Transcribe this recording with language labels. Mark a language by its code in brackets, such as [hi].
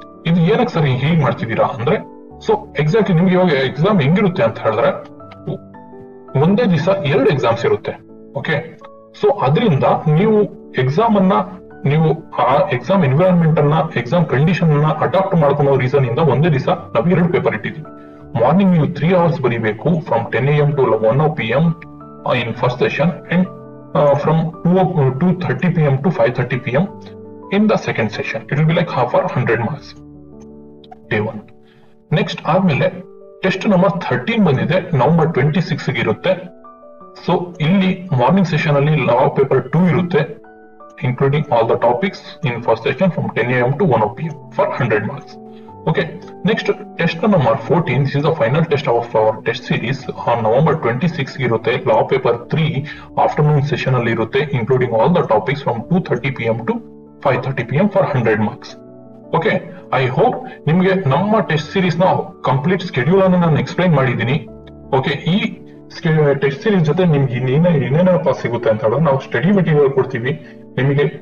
[kn] ಇದು ಏನಕ್ಕೆ ಸರ್ ಹೀಗೆ ಮಾಡ್ತಿದ್ದೀರಾ ಅಂದ್ರೆ, ಸೊ ಎಕ್ಸಾಕ್ಟ್ಲಿ ನಿಮ್ಗೆ ಇವಾಗ ಎಕ್ಸಾಮ್ ಹೆಂಗಿರುತ್ತೆ ಅಂತ ಹೇಳಿದ್ರೆ ಒಂದೇ ದಿವಸ 2 ಎಕ್ಸಾಮ್ಸ್ ಇರುತ್ತೆ. ಓಕೆ, ಸೊ ಅದರಿಂದ ನೀವು ಎಕ್ಸಾಮ್ ಅನ್ನ ನೀವು ಆ ಎಕ್ಸಾಮ್ ಎನ್ವಿರಾನ್ಮೆಂಟ್ ಅನ್ನ ಎಕ್ಸಾಮ್ ಕಂಡೀಷನ್ ಅನ್ನ ಅಡಾಪ್ಟ್ ಮಾಡ್ಕೊಳ್ಳೋ ರೀಸನ್ ಇಂದ ಒಂದೇ ದಿವಸ ನಾವು 2 ಪೇಪರ್ ಇಟ್ಟಿದ್ದೀವಿ. [en] morning [kn] ನೀವು [en] 3 hours [kn] ಬರೀಬೇಕು [en] From 10 AM to 1 PM in first session, and from 2:30 PM to 5:30 PM in the second session. It will be like half hour, 100 marks. Day 1. [kn] Next ಆದ್ಮೇಲೆ ಟೆಸ್ಟ್ ನಂಬರ್ 13 ಬಂದಿದೆ, November 26 ಇರುತ್ತೆ. So ಇಲ್ಲಿ morning session ಅಲ್ಲಿ ಲಾ paper 2 ಇರುತ್ತೆ, [en] including all the topics in first session from 10 AM to 1 PM for 100 marks. Okay, next test number 14. This is the final test of our test series. On November 26 [kn] irutte. [en] Law paper 3 afternoon session [kn] alli irutte, [en] including all the topics from 2:30 PM to 5:30 PM for 100 marks. Okay, I hope [kn] ನಿಮಗೆ ನಮ್ಮ test series ನ complete schedule ಅನ್ನು ನಾನು explain ಮಾಡಿದ್ದೀನಿ. Okay, ಈ test series ಜೊತೆ ನಿಮ್ಗೆ ಏನೇನಪ್ಪ ಸಿಗುತ್ತೆ ಅಂತ ಹೇಳಿದ್ರೆ, ನಾವು ಸ್ಟಡಿ ಮೆಟೀರಿಯಲ್ ಕೊಡ್ತೀವಿ ನಿಮಗೆ.